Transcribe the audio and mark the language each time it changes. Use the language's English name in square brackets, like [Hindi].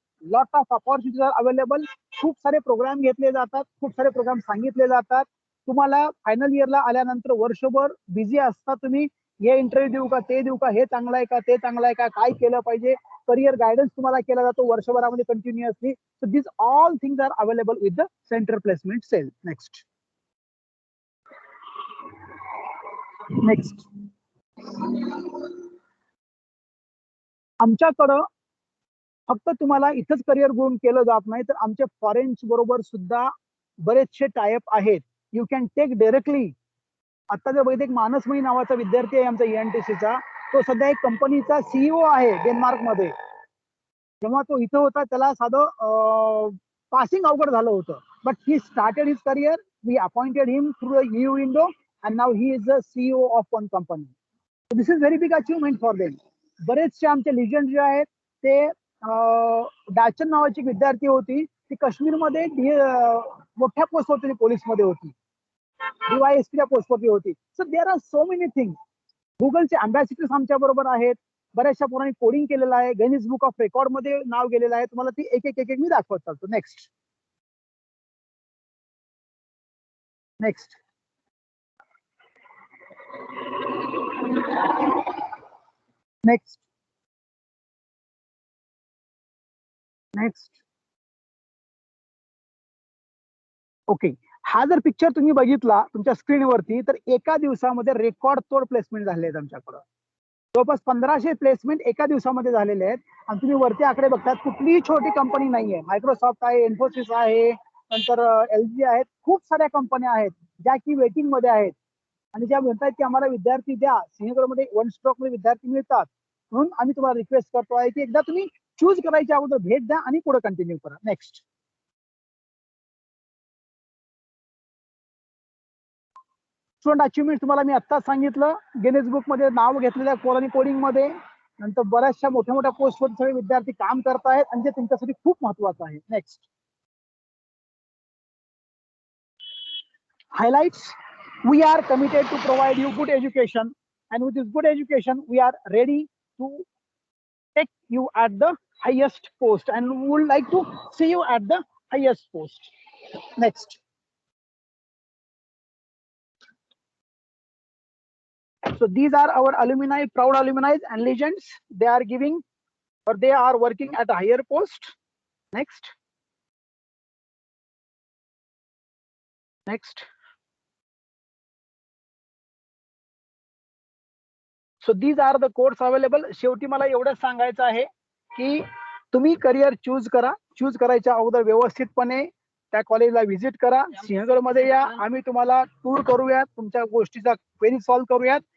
[English] Lot of opportunities are available. [Marathi] खूप सारे programme घेतले जातात, खूप सारे प्रोग्राम सांगितले जातात. तुम्हाला फायनल इयरला आल्यानंतर वर्षभर बिझी असता तुम्ही. हे इंटरव्ह्यू देऊ का, ते देऊ का, हे चांगलं आहे का, ते चांगलं आहे का, काय केलं पाहिजे, करिअर गायडन्स तुम्हाला केला जातो वर्षभरामध्ये continuously. [English] So this all things are available with the centre placement cell. [Marathi] Next आमच्याकडं फक्त तुम्हाला इथंच करिअर ग्रोन केलं जात नाही, तर आमच्या फॉरेन्स बरोबर सुद्धा बरेचसे टायअप आहेत. [English] You can take directly. [Marathi] आता जर बघितलं, एक मानसमयी नावाचा विद्यार्थी आहे आमचा ENTCचा, तो सध्या एक कंपनीचा CEO आहे डेन्मार्क मध्ये. जेव्हा तो इथं होता त्याला साधं पासिंग अवघड झालं होतं, [English] But he started his career. We appointed him through EU window and now he is the CEO of one company. This is very big achievement for them. [Marathi] बरेचसे आमचे लिजंड जे आहेत ते डाचन नावाची विद्यार्थी होती, ती काश्मीरमध्ये मोठ्या पोस्ट होती, पोलीसमध्ये होती, DYSP च्या पोस्टवरती होती. [English] So there are so many things. [Marathi] गुगलचे अँबॅसिडर्स आमच्या बरोबर आहेत. बऱ्याचशा पोरांनी कोडिंग केलेलं आहे, गिनीज बुक ऑफ रेकॉर्ड मध्ये नाव गेलेलं आहे. तुम्हाला ती एक एक मी दाखवत चालतो. [English] Next next next next okay. [Marathi] हा जर पिक्चर तुम्ही बघितला तुमच्या स्क्रीनवरती, तर एका दिवसामध्ये रेकॉर्ड तोड प्लेसमेंट झाले आहेत आमच्याकडं. जवळपास 1500 प्लेसमेंट एका दिवसामध्ये झालेले आहेत. आणि तुम्ही वरती आकडे बघतात, कुठलीही छोटी कंपनी नाहीये. मायक्रोसॉफ्ट आहे, इन्फोसिस आहे, नंतर LG आहेत, खूप साऱ्या कंपन्या आहेत ज्या की वेटिंग मध्ये आहेत आणि ज्या म्हणतात की आम्हाला विद्यार्थी द्या. सिंहगडमध्ये वन स्ट्रोक मध्ये विद्यार्थी मिळतात. म्हणून आम्ही तुम्हाला रिक्वेस्ट करतो आहे की एकदा तुम्ही चूज करायच्या अगोदर भेट द्या आणि पुढे कंटिन्यू करा. नेक्स्ट स्टुडंट अचिव्हमेंट तुम्हाला मी आत्ताच सांगितलं. गिनीज बुक मध्ये नाव घेतलेल्या पोरांनी कोडिंग मध्ये, नंतर बऱ्याचशा मोठ्या मोठ्या पोस्टवर सगळे विद्यार्थी काम करत आहेत आणि ते तुमच्यासाठी खूप महत्वाचं आहे. [English] Next highlights. We are committed to provide you good education, and with this good education we are ready to take you at the highest post, and we would like to see you at the highest post. Next. So these are our alumni, proud alumni and legends. They are giving, or they are working at a higher post. Next. Next. So these are the courses available. [Marathi] शेवटी मला एवढंच सांगायचं आहे की तुम्ही career choose करा. Choose करायच्या अगोदर व्यवस्थितपणे त्या कॉलेजला व्हिजिट करा. सिंहगडमध्ये या, आम्ही तुम्हाला टूर करूयात, तुमच्या गोष्टीचा क्वेरी सॉल्व्ह करूयात.